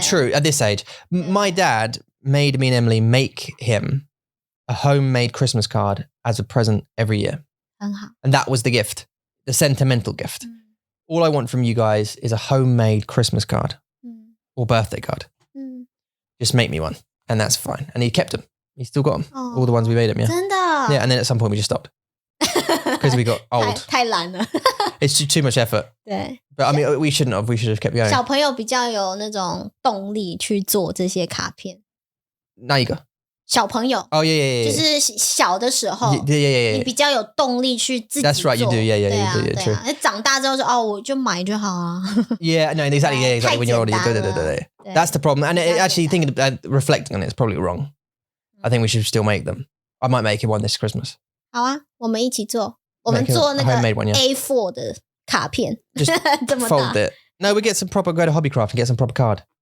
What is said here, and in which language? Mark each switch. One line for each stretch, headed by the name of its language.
English: True, at this age. My dad made me and Emily make him a homemade Christmas card as a present every year.
Chinese: 很好。
English: And that was the gift, the sentimental gift. All I want from you guys is a homemade Christmas card or birthday card. Just make me one. And that's fine. And he kept them. He still got them. All the ones we made him, yeah.
Chinese: 真的?
English: Yeah, and then at some point we just stopped. Because we got old.
Chinese: 太懒了。
English: It's too much effort.
Chinese: 对。
English: But I mean, we shouldn't have. We should have kept going.
Chinese: 小朋友比较有那种动力去做这些卡片。哪一个？小朋友。
English: Oh, yeah.
Chinese: 就是小的时候。
English: Yeah.
Chinese: 你比较有动力去自己做。
English: That's right, you do. Yeah.
Chinese: 对啊。
English: True.
Chinese: 长大之后说我就买就好啊。
English: Yeah, no, exactly. Yeah, exactly. When you're older, that's the problem. And actually, thinking, reflecting on it, it's probably wrong. I think we should still make them. I might make one this Christmas.
Chinese: 好啊，我们一起做。我们做那个 A4 的卡片。
English: Just fold it. No, we get some proper, go to Hobbycraft and get some proper card.